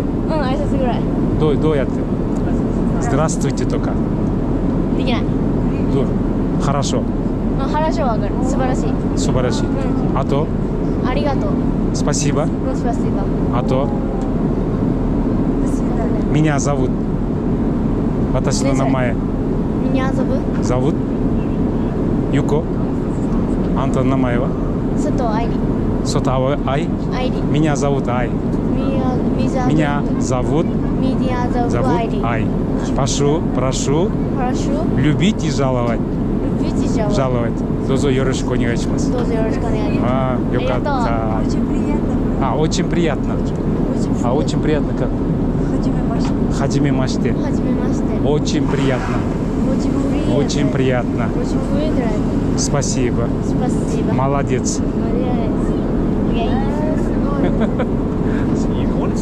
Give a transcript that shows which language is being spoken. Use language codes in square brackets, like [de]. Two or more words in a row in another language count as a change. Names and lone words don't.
[ja] 挨拶ぐらい。どうやって？Здравствуйтеとか。できない。どう？Хорошо。話はわかる。素晴らしい。素晴らしい。あと？ありがとう。 [ru] Спасибо。 [ja] スパシバ。 [ru] あと？Меня зовут。 [ja] 私の名前。みんな遊ぶ Зовут。ユコ。あんたの名前は？佐藤愛理。 [ru] Сота Ай. [ja] 愛理。 [ru] Меня зовут Ай. Меня зовут Ай. Прошу любить и жаловать. [ja] どうぞよろしくお願いします。どうぞよろしくお願いします。 [ru] よかった。Очень приятно. Очень приятно как? Хаджимемаште. Очень приятно. Очень приятно. Спасибо. Молодец. Японец?